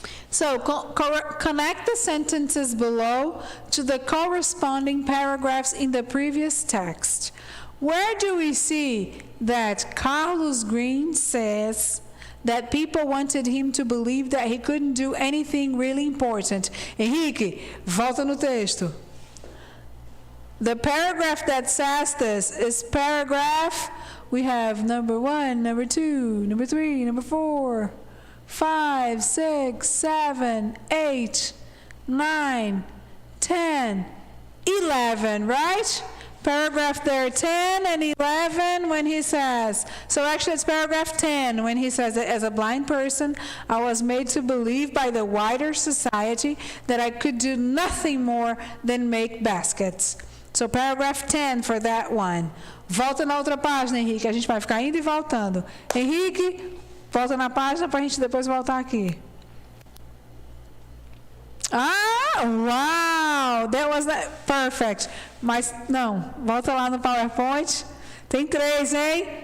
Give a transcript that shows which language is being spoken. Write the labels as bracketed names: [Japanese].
[English] So connect the sentences below to the corresponding paragraphs in the previous text. Where do we see that Carlos Green says that people wanted him to believe that he couldn't do anything really important? [Portuguese] Henrique, volta no texto. [English] The paragraph that says this is paragraph, we have number 1, number 2, number 3, number 4, 5, 6, 7, 8, 9, 10, 11, right? Paragraph there 10 and 11 when he says, so actually it's paragraph 10 when he says that as a blind person, I was made to believe by the wider society that I could do nothing more than make baskets. So paragraph 10 for that one. [Portuguese] Volta na outra página, Henrique, a gente vai ficar indo e voltando. Henrique, volta na página para a gente depois voltar aqui. [English] Ah, wow, that was perfect. [Portuguese] Mas, não, volta lá no PowerPoint. Tem 3, hein?